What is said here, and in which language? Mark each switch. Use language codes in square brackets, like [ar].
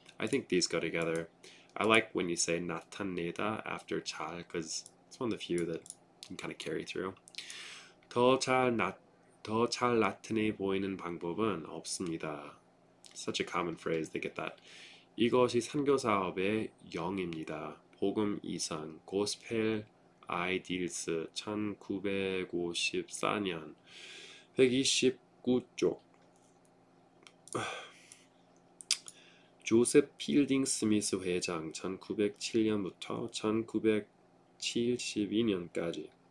[en] I think these go together. I like when you say 나타내다 after 잘, because it's one of the few that can kind of carry through. [ko] 더 잘 나타내 보이는 방법은 없습니다. [en] Such a common phrase, they get that. [ko] 이것이 선교사업의 영입니다. 복음 이상, 고스펠 아이디스 1954년 129쪽. 조셉 필딩 스미스 회장 1907년부터 1972년까지.